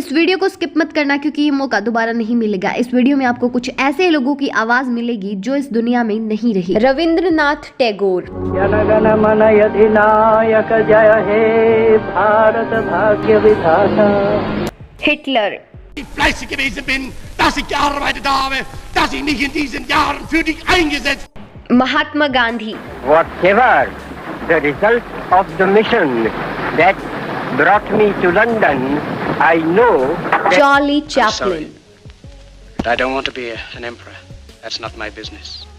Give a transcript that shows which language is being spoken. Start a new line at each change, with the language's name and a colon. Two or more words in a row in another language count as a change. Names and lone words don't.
Hindi: इस वीडियो को स्किप मत करना क्योंकि ये मौका दोबारा नहीं मिलेगा। इस वीडियो में आपको कुछ ऐसे लोगों की आवाज मिलेगी जो इस दुनिया में नहीं रही। रविंद्रनाथ टैगोर।
Bangla: জনগণমন অধিনায়ক জয় হে ভারতভাগ্যবিধাতা।
Hindi: हिटलर।
German: Ich fleißig gewesen bin, dass ich gearbeitet habe, dass ich mich in diesen Jahren für dich eingesetzt habe.
Hindi: महात्मा गांधी।
English: Whatever the result of the mission that brought me to London, I know that
Hindi: चार्ली चैपलिन।
English: I don't want to be an emperor. That's not my business.